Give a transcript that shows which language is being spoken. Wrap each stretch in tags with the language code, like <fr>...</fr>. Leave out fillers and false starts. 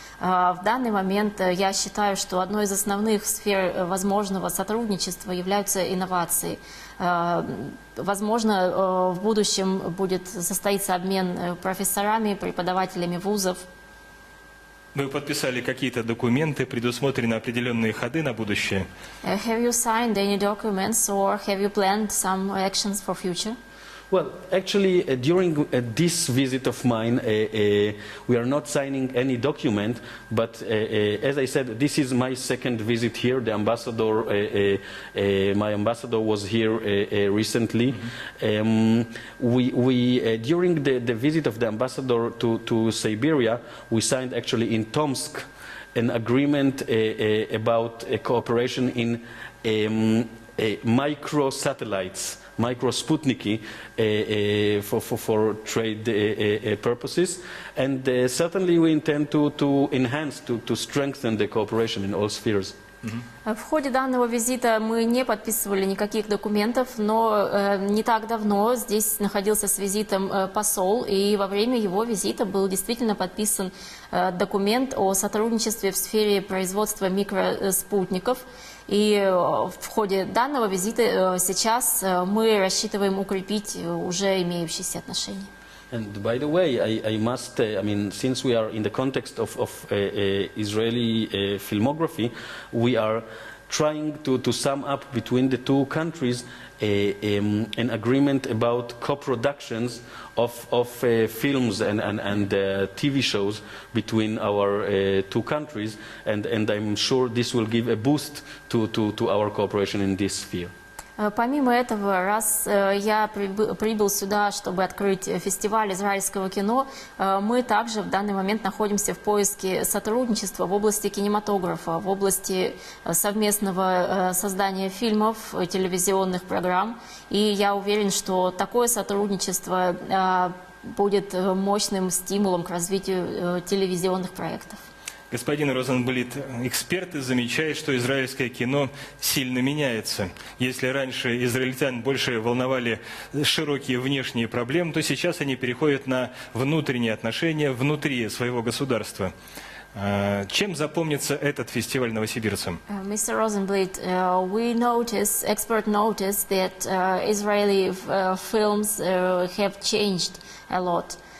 <ru>В данный момент я считаю, что одной из основных сфер возможного сотрудничества являются инновации. Возможно, в будущем будет состоится обмен профессорами, преподавателями вузов. Вы подписали какие-то документы, предусмотрены определенные ходы на будущее?</ru> <en>Have you signed any documents or have you planned some actions for future? Well, actually, during this visit of mine, we are not signing any document, but as I said, this is my second visit here. The ambassador, my ambassador was here recently. We during the visit of the ambassador to Siberia, we signed actually in Tomsk an agreement about cooperation in micro satellites. Micro Sputniki for trade purposes, and certainly we intend to enhance, to strengthen the cooperation in all spheres.</en> <ru>В ходе данного визита мы не подписывали никаких документов, но не так давно здесь находился с визитом посол, и во время его визита был действительно подписан документ о сотрудничестве в сфере производства микроспутников. И в ходе данного визита сейчас мы рассчитываем укрепить уже имеющиеся отношения.</ru> <en>And by the way, I must, I mean, since we are in the context of Israeli filmography, we are trying to sum up between the two countries an agreement about co-productions of films and TV shows between our two countries, and I'm sure this will give a boost to our cooperation in this sphere.</en> <ru>Помимо этого, раз я прибыл сюда, чтобы открыть фестиваль израильского кино, мы также в данный момент находимся в поиске сотрудничества в области кинематографа, в области совместного создания фильмов, телевизионных программ. И я уверен, что такое сотрудничество будет мощным стимулом к развитию телевизионных проектов. Господин Розенблит, эксперты замечают, что израильское кино сильно меняется. Если раньше израильтян больше волновали широкие внешние проблемы, то сейчас они переходят на внутренние отношения внутри своего государства. Чем запомнится этот фестиваль новосибирцам?</ru> <en>Mr. Rosenblit, expert noticed that Israeli films have changed a lot.</en>